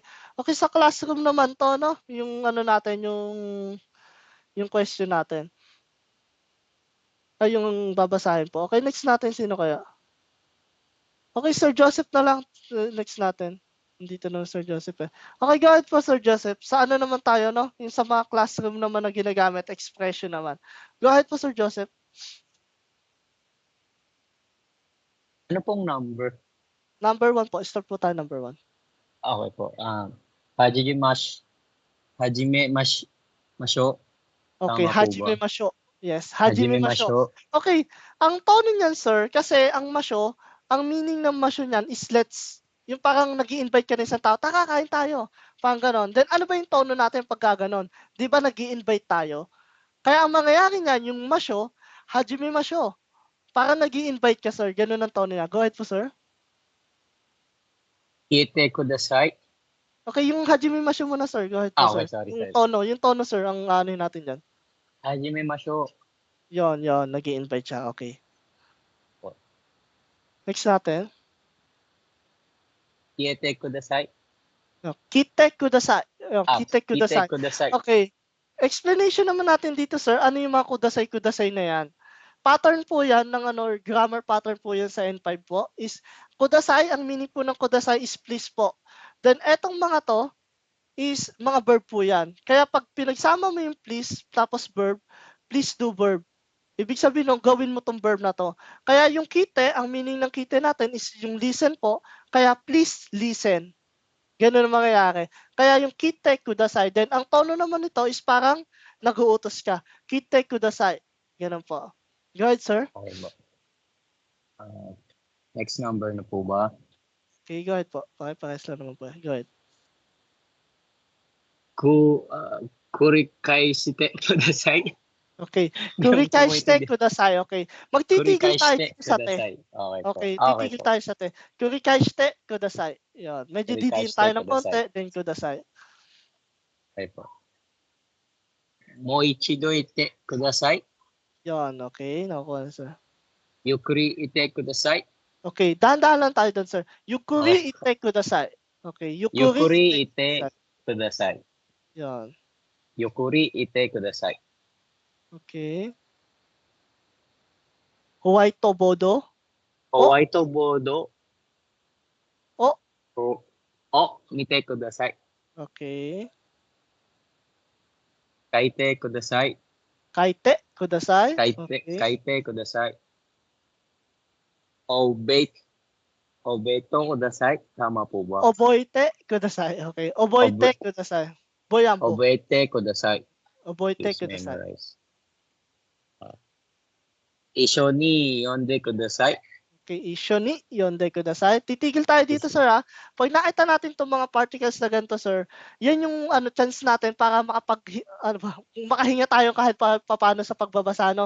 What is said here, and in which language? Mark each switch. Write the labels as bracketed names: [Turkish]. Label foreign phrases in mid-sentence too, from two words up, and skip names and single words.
[Filipino] Okay, sa classroom naman to, no? Yung natin, yung question natin. Ay, yung babasahin po. Okay, next natin. Sino kaya? Okay, Sir Joseph na lang. Next natin. Nandito na Sir Joseph eh. Okay, go ahead po Sir Joseph. Sa naman tayo, no? Yung sa mga classroom naman na ginagamit, expression naman. Go ahead po Sir Joseph. Ano pong number? Number 1 po. Start po tayo number 1. Okay po. [Japanese] はじめ ましょ. [Filipino] Okay, Tama Hajime po ba? masho. [Japanese] Yes, はじめ ましょ. [Filipino] Okay, ang tono niyan sir, kasi ang masho, ang meaning ng masho niyan is let's, yung parang nag-i-invite ka ng isang tao, kakain tayo. Parang ganon. Then ano ba yung tono natin pagka ganon? Di ba nag-i-invite tayo? Kaya ang mangyayari niyan, yung masho, [Japanese] Hajime masho. [Filipino] Parang nag-i-invite ka sir, ganon ang tono niya. Go ahead po sir. [Japanese] いて ください. [Filipino] Okay, yung [Japanese] Hajime masho [Filipino] muna sir. Go ahead po Okay, sir. sorry. Yung tono sir, ang ano natin dyan. [Japanese] はじめ ましょ. [Filipino] Yon, nag-i-invite siya. Okay. Po. Next natin. [Japanese] いて ください. きて ください. Kite Kudasai. kudasai. [Filipino] Okay. Explanation naman natin dito sir, ano yung mga kudasai na yan? Pattern po yan ng [English] grammar pattern [Filipino] po yan sa N5 po is kudasai, ang meaning po ng kudasai is please po. Then etong mga to is mga verb po yan. Kaya pag pinagsama mo yung please tapos verb, [English] please do verb. [Filipino] Ibig sabihin nung gawin mo tong verb na to. Kaya yung kite, ang meaning ng kite natin is yung listen po. Kaya [English] please listen. Ganun ang mangyayari. [Filipino] Kaya yung [Japanese] kite kudasai. [Filipino] Then ang tono naman nito is parang nag-uutos ka. [Japanese] Kite kudasai. [Filipino] Ganun po. [English] Go ahead, sir. [Filipino] Okay ba? Next number na po ba? Okay, [English] go ahead [Filipino] po. Okay, pares lang naman po. [English] Go ahead. [Japanese] くりかい して ください. [Filipino] Okay. Hindi ko Kurikaishite maintindihan. kudasai. Okay. Magtitigil tayo Kurikaishite dito sa te. kudasai. Okay po. Okay, Okay titigil po. tayo sa te. [Japanese] Kurikaishite kudasai. [Filipino] Yan. Medyo didiin Kurikaishite tayo ng kudasai. konti, then kudasai. [Japanese] Okay po. も いちど いて ください. [Filipino] Yan, okay. Nakuha na, sir. [Japanese] ゆくり いて ください. [Filipino] Okay, dahan-dahan lang tayo doon, sir. Yukuri Okay. [Japanese] いて ください. [Filipino] Okay, [Japanese] Yukuri yukuri いて ください. [Filipino] Yan. [Japanese] ゆくり いて ください. Okay. ほわいと ぼど. ほわいと ぼど. O. O, みて ください. [Filipino] Okay. [Japanese] かいて ください. かいて ください. Kaite, [Filipino] Okay. [Japanese] かいて ください。おべと ください. [Filipino] Tama po ba? [Japanese] おぼいて ください. [Filipino] Okay. [Japanese] おぼいて ください. Boyambo. おぼいて ください. Oboite Please kudasai. memorize. いしょ に よんで ください. Okay, いしょ に よんで ください. [Filipino] Titigil tayo dito, sir, ha. Pag nakita natin itong mga particles na ganito, sir, yan yung chance natin para makahinga tayo kahit paano sa pagbabasa, no?